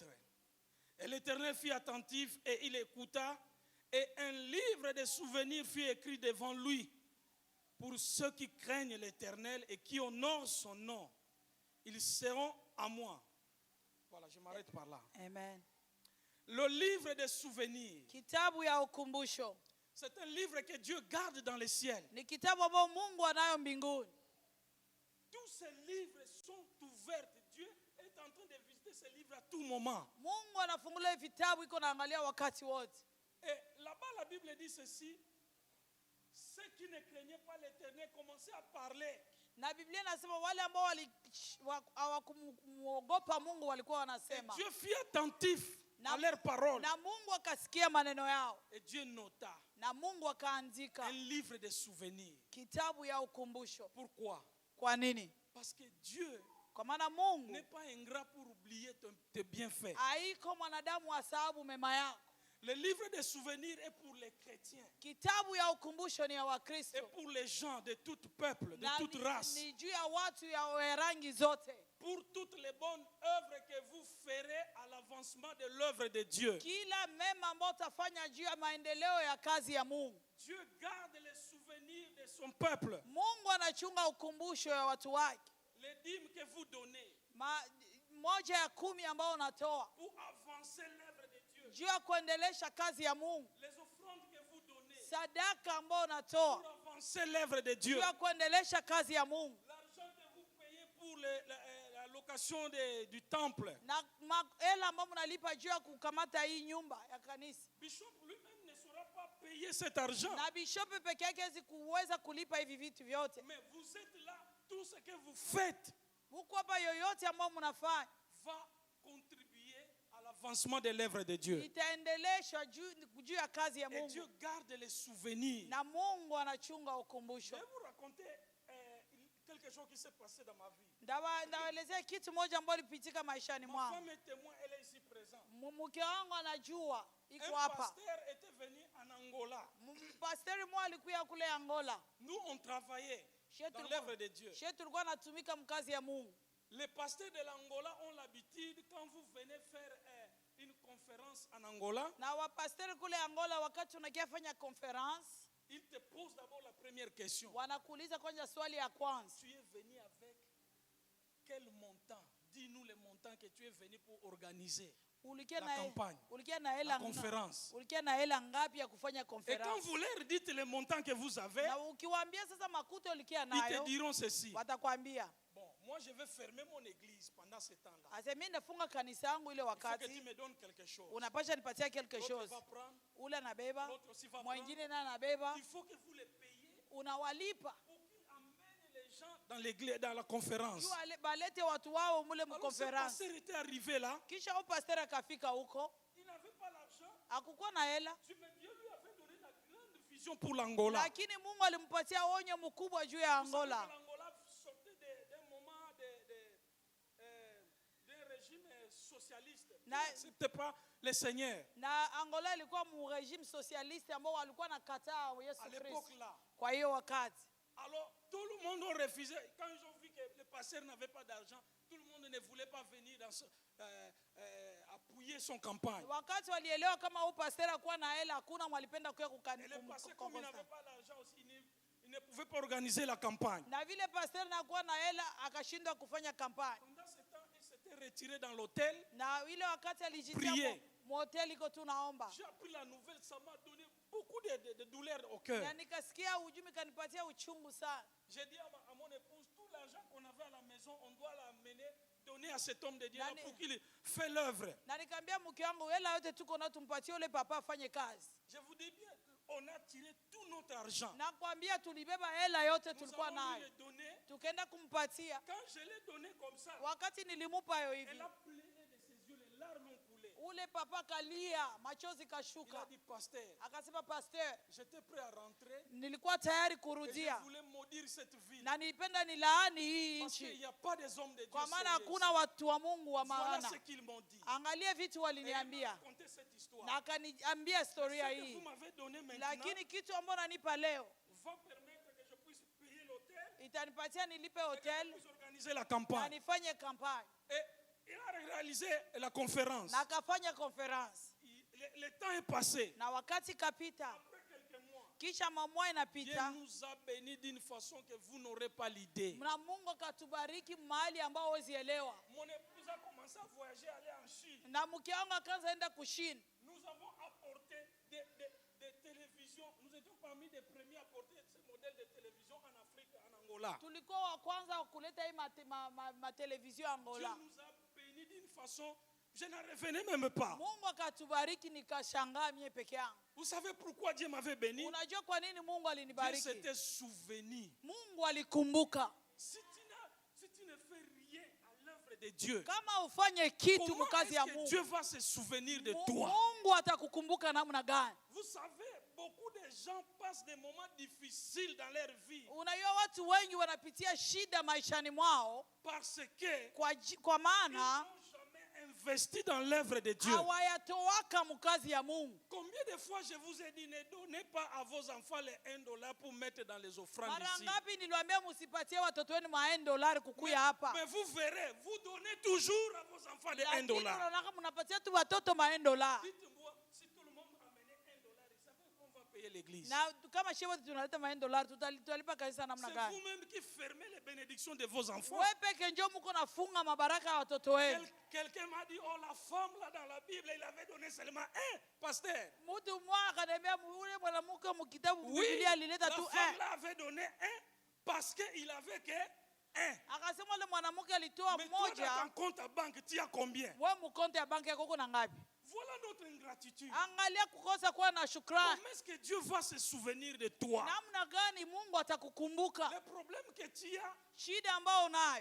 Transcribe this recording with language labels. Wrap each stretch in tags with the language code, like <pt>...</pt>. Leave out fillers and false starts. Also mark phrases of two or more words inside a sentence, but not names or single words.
<fr>Et l'Éternel fut attentif et il écouta. Et un livre de souvenirs fut écrit devant lui pour ceux qui craignent l'Éternel et qui honorent son nom. Ils seront à moi. Voilà, je m'arrête par là. Amen. Le livre de souvenirs,</fr> <sw>Kitabu ya ukumbusho</sw> <fr>c'est un livre que Dieu garde dans le ciel.</fr> <sw>ni kitabu ambao Mungu anayo mbinguni.</sw> <fr>Tous ces livres sont ouverts. Dieu est en train de visiter ces livres à tout moment.</fr> <sw>Mungu anafungula vitabu iko naangalia wakati wote.</sw> <fr>Et là-bas, la Bible dit ceci. Ceux qui ne craignaient pas l'Éternel commençaient à parler.</fr> <sw>Na Biblia inasema wale ambao hawakumuogopa Mungu walikuwa</sw> <fr>Et</fr> <sw>wanasema.</sw> <fr>Dieu fut attentif à leurs paroles.</fr> <sw>Na Mungu akasikia maneno yao.</sw> <fr>Et Dieu nota</fr> <sw>Na Mungu akaandika</sw> <fr>un livre de souvenirs.</fr> <sw>kitabu ya ukumbusho.</sw> <fr>Pourquoi?</fr> <sw>Kwa nini?</sw> <fr>Parce que Dieu</fr> <sw>Kwa maana Mungu</sw> <fr>n'est pas ingrat pour oublier tes bienfaits.</fr> <sw>haiko mwanadamu asahabu mema yako.</sw> <fr>Le livre de souvenirs est pour les chrétiens</fr> <sw>Kitabu ya ukumbusho ni ya</sw> <fr>et</fr> <sw>Wakristo.</sw> <fr>pour les gens de tout peuple, de</fr> <sw>Na</sw> <fr>toute race.</fr> <sw>ni juu ya watu ya rangi zote.</sw> <fr>Pour toutes les bonnes œuvres que vous ferez à l'avancement de l'œuvre de Dieu.</fr> <sw>Kila mema ambayo utafanya juu ya maendeleo ya kazi ya Mungu.</sw> <fr>Dieu garde les souvenirs de son peuple.</fr> <sw>Mungu anachunga ukumbusho ya watu wake.</sw> <fr>Les dîmes que vous donnez</fr> <sw>Moja ya 10 ambao unatoa</sw> <fr>pour avancer l'œuvre de Dieu.</fr> <sw>juu ya kuendelesha kazi ya Mungu.</sw> <fr>Les offrandes que vous donnez</fr> <sw>Sadaka ambao unatoa</sw> <fr>pour avancer l'œuvre de</fr> <sw>juu</sw> <fr>Dieu.</fr> <sw>ya kuendelesha kazi ya Mungu.</sw> <fr>L'argent que vous payez pour la location du temple.</fr> <sw>Na hela ambao mnalipa juu ya kukamata hii nyumba ya kanisa.</sw> <fr>Bishop lui-même ne saura pas payer cet argent.</fr> <sw>Na bishop peke yake hawezi kuweza kulipa hivi vitu vyote.</sw> <fr>Mais vous êtes là, tout ce que vous faites</fr> <sw>Huko hapa yoyote ambao mnafanya</sw> <fr>va contribuer à l'avancement de l'œuvre de Dieu.</fr> <sw>itaendeleshwa juu ya kazi ya</sw> <fr>Et Dieu</fr> <sw>Mungu.</sw> <fr>garde les souvenirs.</fr> <sw>Na Mungu anachunga</sw> <fr>Je</fr> <sw>ukumbusho.</sw> <fr>vais vous raconter quelque chose qui s'est passé dans ma vie.</fr> <sw>Ndawaelezea kitu moja ambacho lipitika maishani</sw> <fr>Ma</fr> <sw>mwangu.</sw> <fr>femme est témoin, elle est ici présente.</fr> <sw>Mke wangu anajua iko</sw> <fr>Un</fr> <sw>hapa.</sw> <fr>pasteur était venu en Angola.</fr> <sw>Pastori mmoja alikuja kule Angola.</sw> <fr>Nous, on travaillait</fr> <sw>Shetu</sw> <fr>dans l'œuvre de Dieu.</fr> <sw>tulikuwa natumika mkazi ya Mungu.</sw> <fr>Les pasteurs de l'Angola ont l'habitude, quand vous venez faire une conférence en Angola,</fr> <sw>Na wapastori kule Angola wakati unakia fanya conference,</sw> <fr>ils te posent d'abord la première question.</fr> <sw>wanakuuliza kwanza swali ya kwanza.</sw> <fr>Tu es venu avec quel montant? Dis-nous le montant que tu es venu pour organiser</fr> <sw>Ulikia</sw> <fr>la</fr> <sw>na</sw> <fr>campagne,</fr> <sw>ulikia na</sw> <fr>la</fr> <sw>hela</sw> <fr>conférence.</fr> <sw>ulikia na hela ngapi ya kufanya</sw> <fr>Et quand</fr> <sw>conference?</sw> <fr>vous leur dites le montant que vous avez,</fr> <sw>Na ukiwaambia sasa makuto ulikia</sw> <fr>ils te</fr> <sw>nayo,</sw> <fr>diront ceci.</fr> <sw>watakwambia,</sw> <fr>Bon, moi je vais fermer mon église pendant ce temps-là.</fr> <sw>asa mimi nafunga kanisa yangu ile</sw> <fr>Il faut que tu</fr> <sw>wakati</sw> <fr>me donnes quelque chose.</fr> <sw>unapasha nipatia quelque</sw> <fr>L'autre chose. va prendre,</fr> <sw>Ule anabeba,</sw> <fr>l'autre aussi va prendre.</fr> <sw>mwingine naye anabeba,</sw> <fr>Il faut que vous les payiez</fr> <sw>unawalipa.</sw> <fr>pour qu'ils amènent les gens dans l'église, dans la conférence.</fr> <sw>Juu balete watu wao mule</sw> <fr>Alors ce</fr> <sw>mkonference.</sw> <fr>pasteur était arrivé là,</fr> <sw>Kisha huyo pastor akafika huko,</sw> <fr>il n'avait pas l'argent.</fr> <sw>hakukuwa na hela,</sw> <fr>Mais Dieu lui avait donné la grande vision pour l'Angola.</fr> <sw>lakini Mungu alimpatia onyo mkubwa juu ya</sw> <fr>Vous savez que Angola. l'Angola sortait d'un moment socialiste. Qui</fr> <sw>Na-</sw> <fr>n'acceptait pas le Seigneur.</fr> <sw>Na Angola ilikuwa mu</sw> <fr>regime socialiste</fr> <sw>ambao walikuwa nakataa Yesu</sw> <fr>À Kristo. l'époque-là.</fr> <sw>Kwa hiyo wakati</sw> <fr>Alors, tout le monde a refusé. Quand ils ont vu que le pasteur n'avait pas d'argent, tout le monde ne voulait pas venir appuyer son campagne.</fr> <sw>wakati walielewa kama huyu pastor akuwa na hela hakuna mwalipenda kuya</sw> <fr>Et le pasteur, comme il n'avait pas d'argent aussi, il ne pouvait pas organiser la campagne.</fr> <sw>na vile pastor nakuwa na hela akashindwa kufanya kampani.</sw> <fr>Pendant ce temps, il s'était retiré dans l'hôtel.</fr> <sw>Na ile wakati alijitia</sw> <fr>Prier.</fr> <sw>moteli iko tunaomba.</sw> <fr>J'ai appris la nouvelle, ça m'a donné beaucoup de douleur au cœur.</fr> <sw>Na nikasikia ujumi kanipatia uchungu sana.</sw> <fr>J'ai dit à mon épouse, tout l'argent qu'on avait à la maison, on doit l'amener, donner à cet homme de Dieu là</fr> <sw>Nani-</sw> <fr>pour qu'il fasse l'œuvre.</fr> <sw>Na nikamwambia mke wangu hela yote tuko na tumpatie yule papa afanye kazi.</sw> <fr>Je vous dis bien, on a tiré tout notre argent.</fr> <sw>Na kwambia tulibeba hela yote</sw> <fr>Nous</fr> <sw>tulikuwa</sw> <fr>avons dû</fr> <sw>nayo.</sw> <fr>le donner.</fr> <sw>Tukaenda kumpatia.</sw> <fr>Quand je l'ai donné comme ça,</fr> <sw>Wakati nilimupa yo</sw> <fr>elle</fr> <sw>hivi.</sw> <fr>a pleuré de ses yeux, les larmes ont coulé.</fr> <sw>Ule papa kalia, machozi</sw> <fr>Il a</fr> <sw>kashuka.</sw> <fr>dit, pasteur,</fr> <sw>Akasema pastor,</sw> <fr>j'étais prêt à rentrer</fr> <sw>nilikuwa tayari</sw> <fr>et je</fr> <sw>kurudia.</sw> <fr>voulais maudire cette ville.</fr> <sw>Na nilipenda nilaani hii</sw> <fr>Parce qu'il</fr> <sw>nchi.</sw> <fr>n'y a pas des hommes de Dieu</fr> <sw>Kwa maana</sw> <fr>sérieux</fr> <sw>hakuna</sw> <fr>ici.</fr> <sw>watu wa Mungu wa</sw> <fr>Voilà</fr> <sw>maana.</sw> <fr>ce qu'ils m'ont dit.</fr> <sw>Angalia vitu</sw> <fr>Et ils m'ont</fr> <sw>waliniambia.</sw> <fr>raconté cette histoire.</fr> <sw>Na akaniambia historia</sw> <fr>Ce que vous</fr> <sw>hii.</sw> <fr>m'avez donné maintenant</fr> <sw>Lakini kitu ambacho nanipa leo</sw> <fr>va permettre que je puisse payer l'hôtel</fr> <sw>itanipatia nilipe</sw> <fr>et que je hotel puisse organiser la</fr> <sw>na</sw> <fr>campagne.</fr> <sw>nifanye kampani.</sw> <fr>Et il a réalisé la conférence.</fr> <sw>Na akafanya conference.</sw> <fr>Le temps est passé.</fr> <sw>Na wakati kapita,</sw> <fr>Après quelques mois,</fr> <sw>kisha mamwa</sw> <fr>Dieu</fr> <sw>inapita,</sw> <fr>nous a bénis d'une façon que vous n'aurez pas l'idée.</fr> <sw>na Mungu akatubariki mahali ambao huwezi elewa.</sw> <fr>Mon épouse a commencé à voyager, aller en Chine.</fr> <sw>Na mke wangu akaanza enda kushini.</sw> <fr>Nous avons apporté des télévisions. Nous étions parmi les premiers à apporter ce modèle de télévision en Afrique, en Angola.</fr> <sw>Tulikuwa wa kwanza kuleta hii matelevizio</sw> <fr>Dieu Angola. nous a bénis d'une façon, je n'en revenais même pas.</fr> <sw>Mungu akatubariki nikashangaa mie peke yangu.</sw> <fr>Vous savez pourquoi Dieu m'avait béni?</fr> <sw>Unajua kwa nini Mungu</sw> <fr>Dieu</fr> <sw>alinibariki?</sw> <fr>s'était souvenu.</fr> <sw>Mungu alikumbuka.</sw> <fr>Si tu ne fais rien à l'œuvre de Dieu,</fr> <sw>Kama ufanye kitu</sw> <fr>comment</fr> <sw>mkazi ya</sw> <fr>est-ce que Mungu, Dieu va se souvenir de toi?</fr> <sw>Mungu atakukumbuka namna gani?</sw> <fr>Vous savez, beaucoup de gens passent des moments difficiles dans leur vie</fr> <sw>Unajua watu wengi wanapitia shida maishani mwao</sw> <fr>parce que</fr> <sw>kwa</sw> <fr>ils</fr> <sw>maana</sw> <fr>n'ont jamais investi dans l'œuvre de Dieu.</fr> <sw>hawayatowaka mkazi ya Mungu.</sw> <fr>Combien de fois je vous ai dit, ne donnez pas à vos enfants les $1 pour mettre dans les offrandes</fr> <sw>Mara</sw> <fr>ici.</fr> <sw>ngapi niliwaambia msipatie watoto wenu $1 kukuya hapa.</sw> <fr>Mais vous verrez, vous donnez toujours à vos enfants les</fr> <sw>Lakini $1. unaona mnapatia tu watoto $1.</sw> <fr>Dites-moi, si tout le monde amenait $1, il savait qu'on va payer l'église.</fr> <sw>Na kama shewe tunaleta $1 tutalipa kanisa namna</sw> <fr>C'est</fr> <sw>gani?</sw> <fr>vous-même qui fermez les bénédictions de vos enfants.</fr> <sw>Wewe peke njoo mko nafunga mabaraka ya watoto wenu.</sw> <fr>Quelqu'un m'a dit, oh la femme là dans la Bible, il avait donné seulement un, pasteur.</fr> <sw>Mtu mmoja akaniambia yule mwanamke mkitabu</sw> <fr>Oui,</fr> <sw>Biblia</sw> <fr>la</fr> <sw>alileta tu</sw> <fr>femme là avait donné un parce qu'il avait que un.</fr> <sw>akasema yule mwanamke alitoa</sw> <fr>Mais toi dans</fr> <sw>mmoja.</sw> <fr>ton compte à banque, tu as combien?</fr> <sw>Wewe mkonto ya banki yako kuna ngapi?</sw> <fr>Voilà notre ingratitude.</fr> <sw>Angalia kukosa kuwa na shukrani.</sw> <fr>Comment est-ce que Dieu va se souvenir de toi?</fr> <sw>Namna gani Mungu atakukumbuka?</sw> <fr>Le problème que tu as,</fr> <sw>Shida ambayo unayo.</sw>